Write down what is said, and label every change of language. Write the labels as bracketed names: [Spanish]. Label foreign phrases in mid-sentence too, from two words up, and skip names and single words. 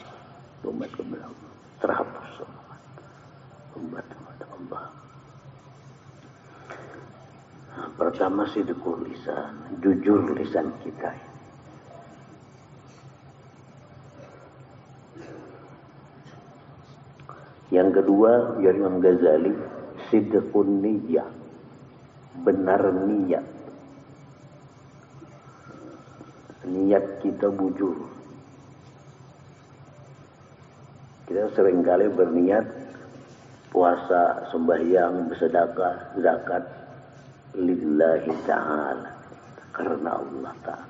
[Indonesian] Tobat kepada Allah. Terhapus semua. Tobat kepada Allah. Nah, pertama [Arabic] صدق اللسان, [Indonesian] jujur lisan kita. Yang kedua, dari Imam Ghazali, [Arabic] صدق النية, [Indonesian] benar niat. [Banjar] Niat kita bujur. [Indonesian] Kita seringkali berniat puasa, sembahyang, bersedekah, zakat [Arabic] لله تعالى, [Indonesian] karena [Arabic] الله تعالى.